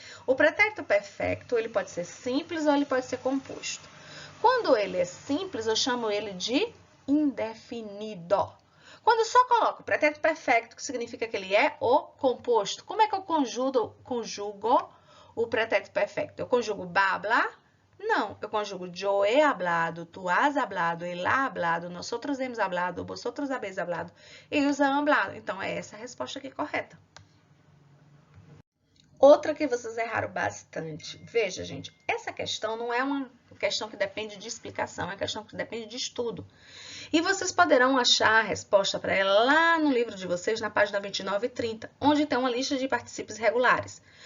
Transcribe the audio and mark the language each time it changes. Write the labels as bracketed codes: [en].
[pt] O pretérito perfecto, ele pode ser simples ou ele pode ser composto. Quando ele é simples, eu chamo ele de indefinido. Quando eu só coloco o pretérito perfecto, que significa que ele é o composto, como é que eu conjugo o pretérito perfecto? Eu conjugo hablar? Não, eu conjugo [es] yo he hablado, tu has hablado, él ha hablado, nosotros hemos hablado, vosotros habéis hablado, ellos han hablado. [pt] Então, é essa a resposta aqui correta. Outra que vocês erraram bastante. Veja, gente, essa questão não é uma questão que depende de explicação, é uma questão que depende de estudo. E vocês poderão achar a resposta para ela lá no livro de vocês, na página 29 e 30, onde tem uma lista de particípios regulares.